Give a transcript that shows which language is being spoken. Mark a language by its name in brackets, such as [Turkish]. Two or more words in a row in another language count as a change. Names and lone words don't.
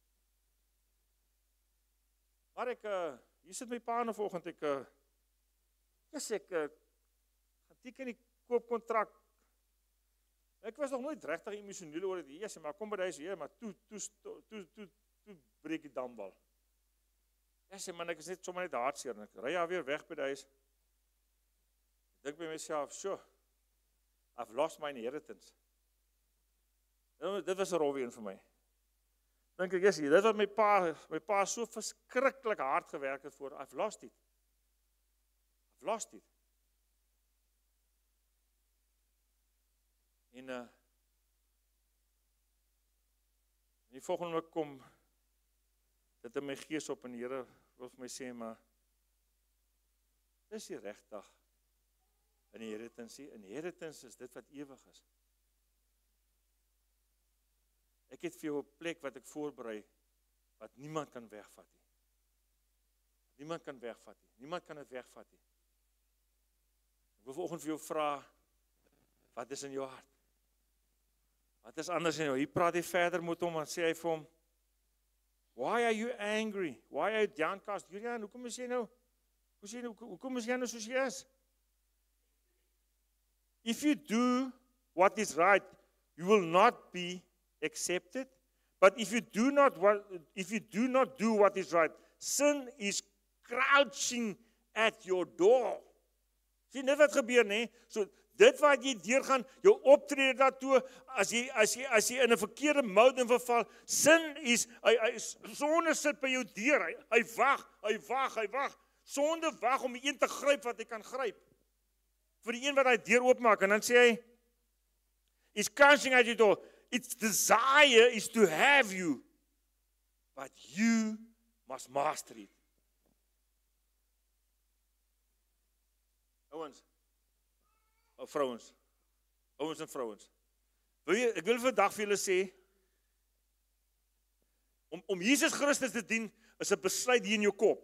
[Afrikaans] Maar hier sit my pa nou vanoggend ek gaan teken die koopkontrak. Ek was nog nooit regtig emosioneel oor dit. Jesus, maar kom by huis hier, maar toe breek die dambal. Ek sê man, ek is net sommer net hartseer en ek ry weer weg by die huis. Ek dink by myself, "Sjoe, [English] I've lost my inheritance." [Afrikaans] Dit was 'n rowwe een vir my. Dink ek, dit wat my pa so verskriklik hard gewerk het voor, [English] I've lost it. I've lost it. [Afrikaans] En die volgende week kom dit in my gees op en die Here wil vir my sê, maar dis nie regtig inheritance. Inheritance is dit wat ewig is. Ek het vir jou 'n plek wat ek voorberei, wat niemand kan wegvat nie. Niemand kan wegvat nie. Niemand kan dit wegvat nie. Ek wil vanoggend vir jou vra, wat is in jou hart? Wat is anders in jou? Hier praat hy verder met hom en sê hy vir hom, [English] "Why are you angry? Why are you downcast?" Julian, [Afrikaans] hoekom is jy nou soos jy is? [English] If you do what is right, you will not be accepted. But if you do not do what is right, sin is crouching at your door. [Afrikaans] Sien net wat gebeur, nê? So dit wat jy deurgaan, jou optrede daartoe, as jy in 'n verkeerde mode verval, [English] sin is [Afrikaans] hy sonde sit by jou deur. Hy wag. Sonde wag om die een te gryp wat hy kan gryp. Vir die een wat hy deur oopmaak en dan sê hy, [English] "It's crouching at your door. Its desire is to have you, but you must master it." [Afrikaans] Ouens en vrouens. Ek wil vandag vir julle sê, om Jesus Christus te dien, is 'n besluit hier in jou kop.